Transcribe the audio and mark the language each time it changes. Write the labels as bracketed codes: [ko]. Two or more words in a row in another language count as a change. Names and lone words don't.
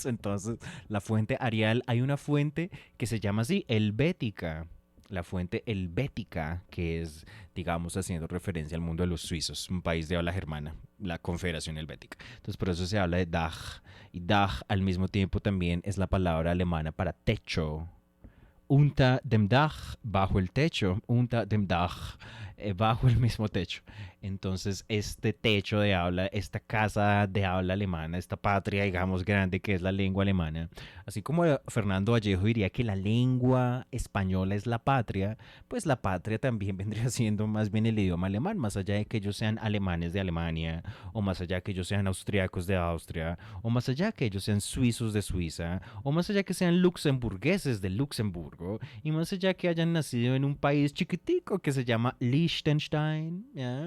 [es] Entonces, la fuente Arial, hay una fuente que se llama así, Helvética. La fuente helvética, que es, digamos, haciendo referencia al mundo de los suizos, un país de habla germana, la Confederación Helvética. Entonces, por eso se habla de Dach. Y Dach, al mismo tiempo, también es la palabra alemana para techo. [de] Unter dem Dach, [es] bajo el techo. [de] Unter dem Dach, [es] bajo el mismo techo. Entonces, este techo de habla, esta casa de habla alemana, esta patria, digamos, grande que es la lengua alemana, así como Fernando Vallejo diría que la lengua española es la patria, pues la patria también vendría siendo más bien el idioma alemán, más allá de que ellos sean alemanes de Alemania, o más allá de que ellos sean austriacos de Austria, o más allá de que ellos sean suizos de Suiza, o más allá de que sean luxemburgueses de Luxemburgo, y más allá de que hayan nacido en un país chiquitico que se llama Liechtenstein, ¿ya?